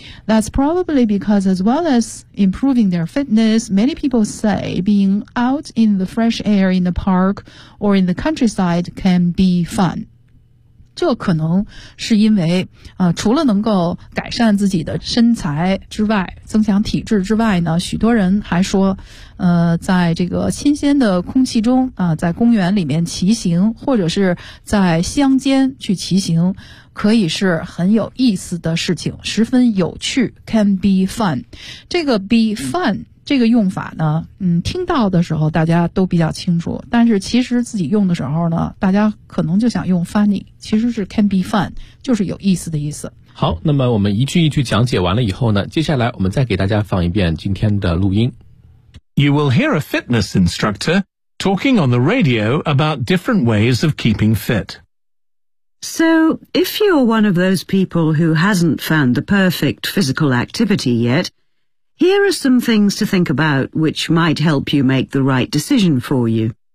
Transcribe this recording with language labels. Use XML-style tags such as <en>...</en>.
<en>That's probably because as well as improving their fitness, many people say being out in the fresh air in the park or in the countryside can be fun.</en> <zh>这可能是因为，除了能够改善自己的身材之外，增强体质之外呢，许多人还说在这个新鲜的空气中啊，在公园里面骑行，或者是在乡间去骑行，可以是很有意思的事情，十分有趣 ,</zh> <en>can be fun。</en> <zh>这个</zh> <en>be fun</en> <zh>这个用法呢，听到的时候大家都比较清楚，但是其实自己用的时候呢，大家可能就想用 funny, 其实是</zh> <en>can be fun,</en> <zh>就是有意思的意思。好，那么我们一句一句讲解完了以后呢，接下来我们再给大家放一遍今天的录音。</zh> <en>You will hear a fitness instructor talking on the radio about different ways of keeping fit. So, if you're one of those people who hasn't found the perfect physical activity yet, here are some things to think about which might help you make the right decision for you.</en>